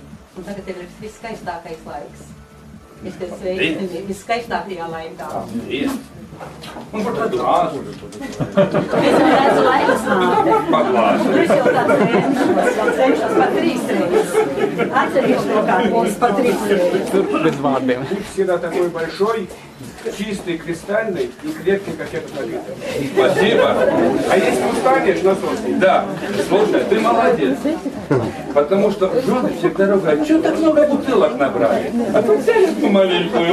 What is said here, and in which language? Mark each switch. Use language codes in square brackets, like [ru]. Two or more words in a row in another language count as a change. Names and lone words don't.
[lv] Un tagad ir viskaistākais laiks. Es tev sveicu viskaistākajā laikā. Un par tādu āzu. Es jau redzu Laimes māte. Paklāsu. Es jau tāds cenšos par 3 reizes. Atceries to kā būs par 3 reizes. [ru] Без варды. Всегда такой большой, чистый, кристальный и крепкий, как этот напиток. Спасибо. А если устанешь, насосный. Да, слушай, ты молодец. Потому что жены всегда ругают, что так много бутылок набрали? А тут взяли по маленькую.